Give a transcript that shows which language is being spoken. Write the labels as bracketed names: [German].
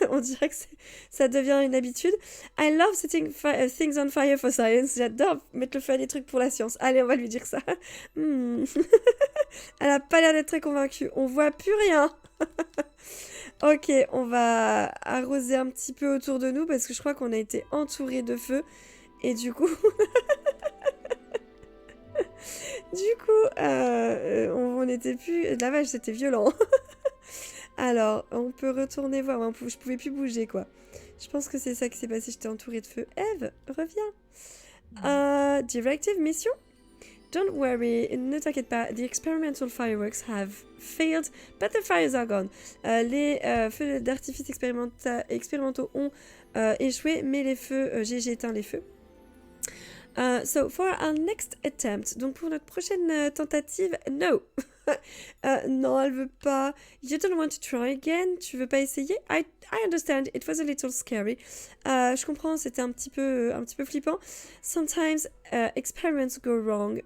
[French] On dirait que ça devient une habitude. [English] I love setting things on fire for science. [French] J'adore mettre le feu à des trucs pour la science. Allez, on va lui dire ça. Elle a pas l'air d'être très convaincue. On voit plus rien. Ok, on va arroser un petit peu autour de nous parce que je crois qu'on a été entouré de feu. Et du coup... on n'était plus... La vache, c'était violent. Alors, on peut retourner voir. Je pouvais plus bouger, quoi. Je pense que c'est ça qui s'est passé. J'étais entourée de feu. Eve, reviens. Directive mission. [English] Don't worry, [French] ne t'inquiète pas. [English] The experimental fireworks have failed, but the fires are gone. [French] Les feux d'artifice expérimentaux ont échoué, mais les feux... j'ai éteint les feux. [English] So for our next attempt, [French] donc pour notre prochaine tentative, no. Non, elle veut pas. [English] You don't want to try again? [French] Tu veux pas essayer? [English] I understand. It was a little scary. [French] Je comprends, c'était un petit peu flippant. [English] Sometimes experiments go wrong.